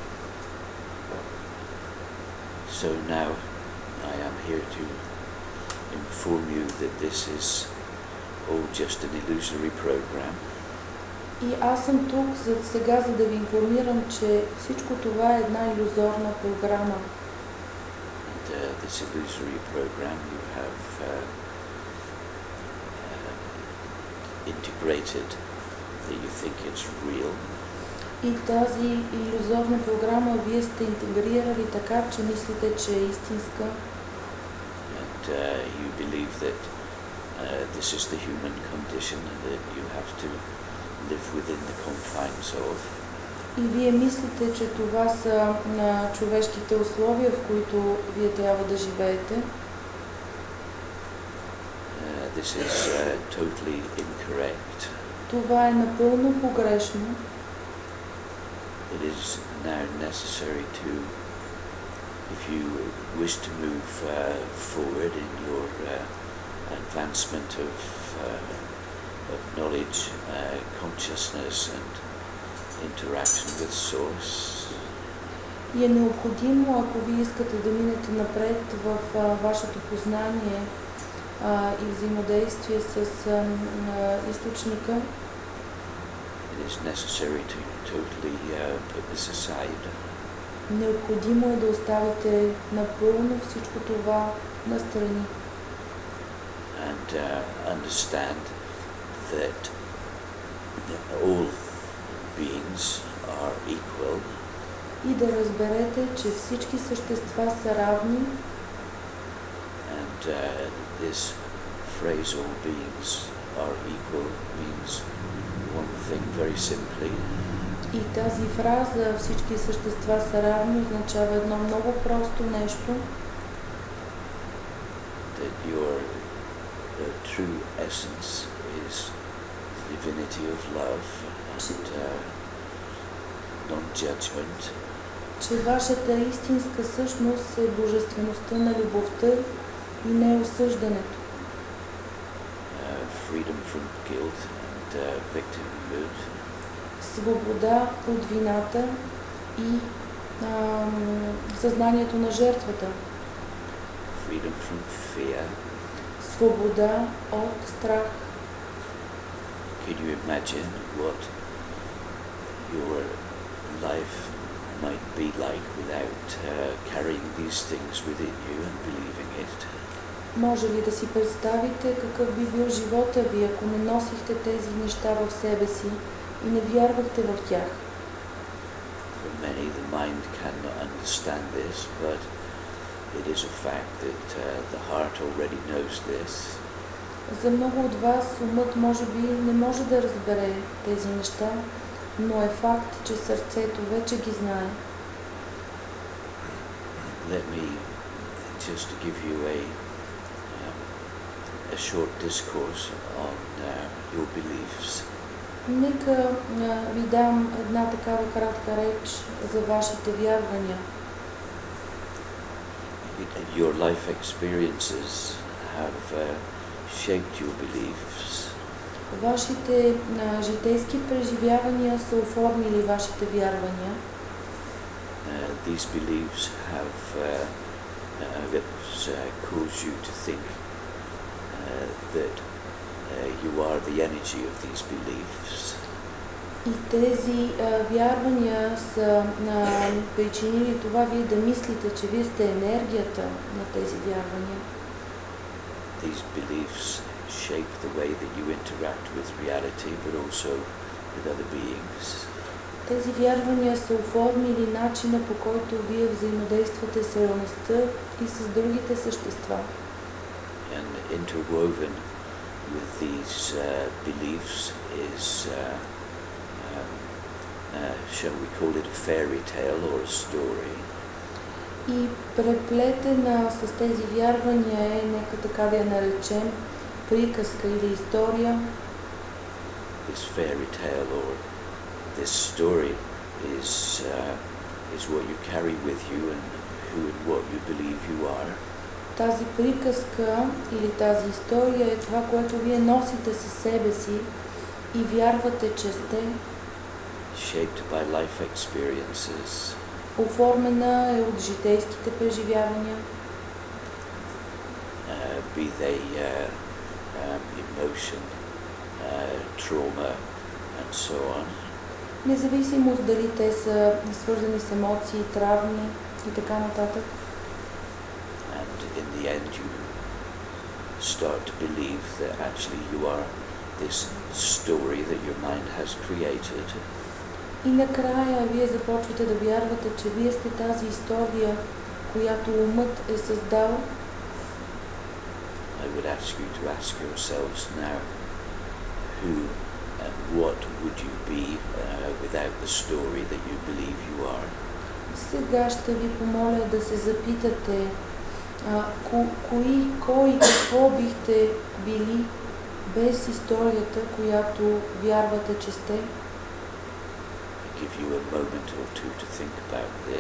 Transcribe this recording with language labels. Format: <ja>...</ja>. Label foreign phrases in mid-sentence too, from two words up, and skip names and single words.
<en>So now I am here to inform you that this is all just an illusory program.</en> <bg>И аз съм тук сега, за да ви информирам, че всичко това е една илюзорна програма.</bg> <en>And this illusory program you have integrated that you think it's real.</en> <bg>И тази илюзорна програма вие сте интегрирали така, че мислите, че е истинска.</bg> <en>And you believe that this is the human condition and that you have to live within the confines of.</en> <bg>И вие мислите, че това са човешките условия, в които вие трябва да живеете.</bg> <en>This is totally incorrect.</en> <bg>Това е напълно погрешно.</bg> <en>It is now necessary to, if you wish to move forward in your advancement of knowledge, consciousness and interaction with Source.</en> <bg>И е необходимо, ако вие искате да минете напред в вашето познание и взаимодействие с източника,</bg> <en>it is necessary to totally put this aside.</en> <bg>Необходимо е да оставите напълно всичко това настрани.</bg> <en>And understand that all beings are equal.</en> <bg>И да разберете, че всички същества са равни.</bg> <en>And this phrase, all beings are equal, means one thing very simply.</en> <bg>И тази фраза всички същества са равни означава едно много просто нещо.</bg> <en>That your true essence is the divinity of love and non-judgment.</en> <bg>Че вашата истинска същност е божествеността на любовта и неосъждането.</bg> <en>Freedom from guilt and victimhood.</en> <bg>Свобода от вината и съзнанието на жертвата.</bg> <en>Freedom from fear.</en> <bg>Свобода от страх.</bg> <en>Can you imagine what your life might be like without carrying these things within you and believing it?</en> <bg>Може ли да си представите какъв би бил живота ви, ако не носихте тези неща в себе си и не вярвахте в тях?</bg> <en>For many, the mind cannot understand this, but it is a fact that the heart already knows this.</en> <bg>За много от вас умът може би не може да разбере тези неща, но е факт, че сърцето вече ги знае.</bg> <en>Let me just give you a short discourse on your beliefs.</en> <bg>Нека ви дам една такава кратка реч за вашите вярвания.</bg> <en>Your life experiences have shaped your beliefs.</en> <bg>Вашите житейски преживявания са оформили вашите вярвания.</bg> <en>These beliefs have caused you to think that you are the energy of these beliefs.</en> <bg>И тези вярвания са причинили това вие да мислите, че вие сте енергията на тези вярвания.</bg> <en>These beliefs shape the way that you interact with reality, but also with other beings.</en> <bg>Тези вярвания са оформили начина, по който вие взаимодействате с реалността и с другите същества.</bg> <en>And interwoven with these beliefs is, shall we call it a fairy tale or a story?</en> <bg>И преплетена с тези вярвания е, нека така да я наречем, приказка или история,</bg> <en>this fairy tale or this story is what you carry with you and who and what you believe you are.</en> <bg>тази приказка или тази история е това, което вие носите със себе си и вярвате, че сте.</bg> <en>Shaped by life experiences.</en> <bg>Оформена е от житейските преживявания.</bg> <en>Be they emotion, trauma, and so on.</en> <bg>Независимост дали те са свързани с емоции, травми и така нататък.</bg> <en>And in the end you start to believe that actually you are this story that your mind has created.</en> <bg>И накрая вие започвате да вярвате, че вие сте тази история, която умът е създал.</bg> <en>I would ask you to ask yourselves now, who and what would you be without the story that you believe you are?</en> <bg>Сега ще ви помоля да се запитате кой и какво бихте били без историята, която вярвате, че сте.</bg> <en>Give you a moment or two to think about this.</en>